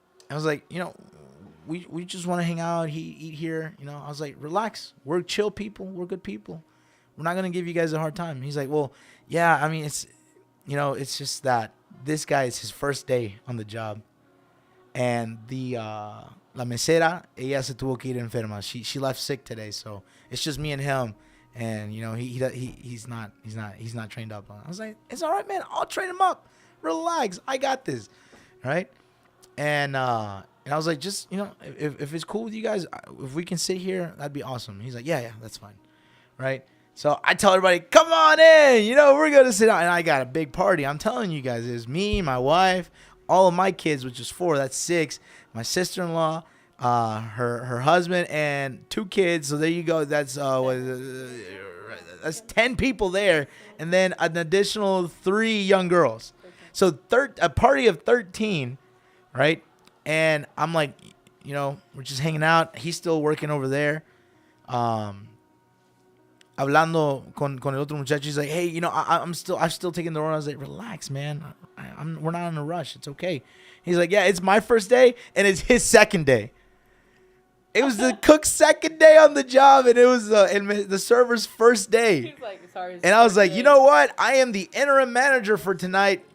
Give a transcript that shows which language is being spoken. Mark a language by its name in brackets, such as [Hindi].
[English] I was like, we just want to hang out, eat here. I was like, relax. We're chill people. We're good people. We're not going to give you guys a hard time. He's like, well, yeah, I mean, it's just that this guy is his first day on the job. And [Spanish] la mesera, ella se tuvo que ir enferma. [English] She left sick today, so it's just me and him. And he's not trained up on it. I was like, it's all right, man. I'll train him up. Relax. I got this. Right? And I was like, just if it's cool with you guys, if we can sit here, that'd be awesome. He's like, yeah, that's fine. Right? So I tell everybody, come on in. We're gonna sit down. And I got a big party. I'm telling you guys, it's me, my wife, all of my kids, which is 4. That's 6. My sister-in-law. Her husband and 2 kids. So there you go. That's 10 people there, and then an additional 3 young girls. So a party of 13, right? And I'm like, we're just hanging out. He's still working over there. [Spanish] Hablando con el otro muchacho. [English] He's like, hey, I'm still taking the order. I was like, relax, man. We're not in a rush. It's okay. He's like, yeah, it's my first day and it's his second day. It was the cook's second day on the job, and it was the server's first day. He's like, sorry. And I was like, you know what? I am the interim manager for tonight.